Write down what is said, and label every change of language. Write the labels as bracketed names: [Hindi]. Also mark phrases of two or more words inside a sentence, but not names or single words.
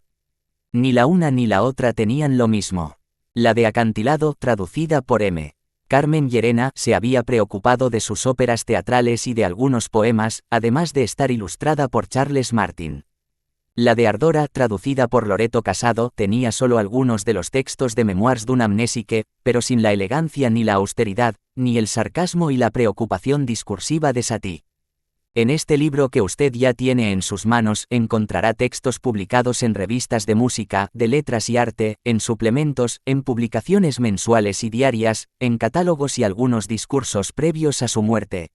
[Spanish] Ni la una ni la otra tenían lo mismo. La de Acantilado, traducida por M. Carmen Llerena, se había preocupado de sus óperas teatrales y de algunos poemas, además de estar ilustrada por Charles Martin. La de Ardora, traducida por Loreto Casado, tenía solo algunos de los textos de Memoirs d'un amnésique, pero sin la elegancia ni la austeridad, ni el sarcasmo y la preocupación discursiva de Satie. En este libro que usted ya tiene en sus manos, encontrará textos publicados en revistas de música, de letras y arte, en suplementos, en publicaciones mensuales y diarias, en catálogos y algunos discursos previos a su muerte.